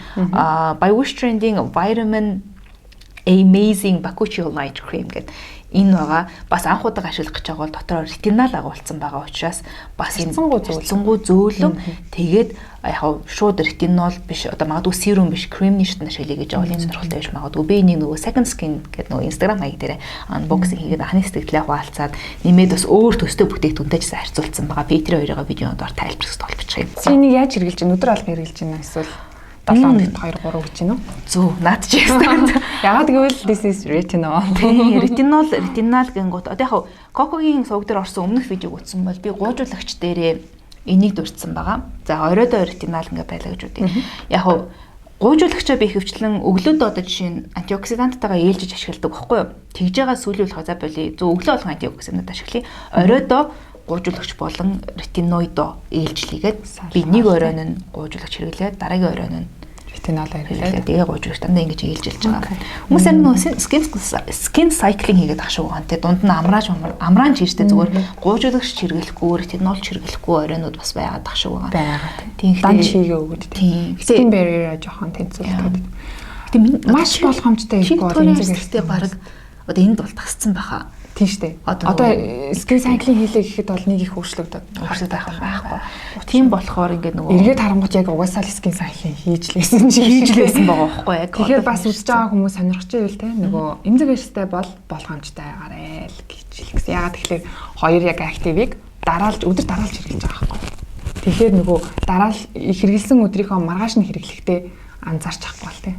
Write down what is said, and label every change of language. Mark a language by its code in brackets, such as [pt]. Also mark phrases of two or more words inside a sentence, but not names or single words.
[mn] By Wish Trending Vitamin Amazing Bakuchiol Night Cream гэдэг энэ байгаа. Бас анх удаа ашиглах гэж байгаа бол дотроо ретинол агуулсан байгаа учраас бас энэ зөнгөө зөөлөн тэгээд яг шууд ретинол биш одоо магадгүй серум биш кремний шатны ашиглая гэж байгаа юм сонирхолтой байж магадгүй. Би нэг нөгөө [en] second skin [mn] гэдэг нөгөө Instagram хаяг дээр unboxing хийгээд анхны сэтгэлээ хуваалцаад нэмээд бас өөр төстэй бүтээгдэхүүнтэй ч харьцуулсан байгаа. Би тэр хоёроо видеонд ор тайлбарлаж толбочих юм. Энийг яаж хэрэгжилж байна? Өдөр алга хэрэгжилж байна эсвэл 7 хоногт 2 3 гэж байна уу? Зөв, наад чи ястаа. Ягаад гэвэл [en] this is retinol. [mn] Ретинол гингут. Одоо яг Кокогийн сувг дээр орсон өмнөх видеог үзсэн бол би гуйжуулагч дээрээ энийг дурдсан байгаа. За оройдоо ретинол ингээ байлаа гэж үгүй. Яг гуйжуулагчаа би хөвчлэн өглөөд одоо жишээ нь антиоксиданттайгаа ээлжиж ашигладаг байхгүй юу? Тэгж байгаа сүүлийн болох за боли зөв өглөө болгон антиоксидант ашиглая. Оройдоо гуйжуулагч болон ретиноидо ээлжлийгээд би нэг оройн нь гуйжуулагч хэрэглээд дараагийн оройн нь ретинол хэрэглээд тэгээ гуйжуулагч дандаа ингэж ээлжилж байгаа. Хүмүүс энэ нөө [en] skin cycling [mn] хийгээд ах шүү гоо. Тэ дунд нь амраанч хийжтэй зүгээр гуйжуулагч хэрэглэхгүй ретинол хэрэглэхгүй оройнууд бас байгаад ах шүү гоо. Тийм дан чигээ өгöd тийм. [en] Skin barrier [mn] жоохон тэнцвэртэй. Гэтэ маш болгоомжтой их гоо тэнцвэртэй баг одоо энд бол тасцсан баха. Тийм шүү дээ. Одоо [en] skin cycling [mn] хийлээ гэхэд бол нэг их өөрчлөгдөд байхгүй. Тийм болохоор ингээд нөгөө эргээд харангуут яг угаасаа [en] skin cycling [mn] хийж лээсэн байгаа байхгүй яг. Тэгэхээр бас үзэж байгаа хүмүүс сонирхож байвал те нөгөө эмзэг арьстай бол болгоомжтой гараа л гэж хэлсэн. Ягаад тэгэхээр хоёр яг активыг дараалж өдөр дараалж хэрэглэж байгаа байхгүй. Тэгэхээр нөгөө дараал хэрэгэлсэн өдрийнхөө маргааш нь хэрэглэхдээ анзаарч авахгүй л те.